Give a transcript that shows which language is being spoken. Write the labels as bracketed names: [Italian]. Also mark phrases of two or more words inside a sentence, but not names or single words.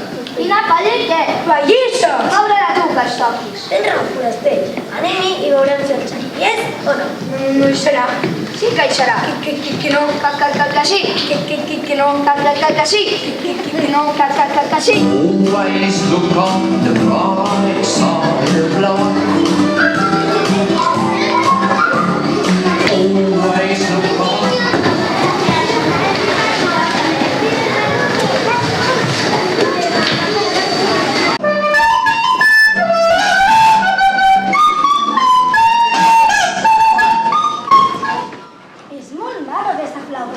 [Catalan] Quina pallissa! Pallissa! Obre-la tu, que es toquis. Tens raó, foraster. Anem-hi i veurem si el xai. Hi és o no? No hi serà. Sí que hi serà. Que no. Que sí. Que no. Que sí. Que no. Que sí. [English] Always look on the bright side of life. Always look on. [Catalan] És molt maca aquesta flauta.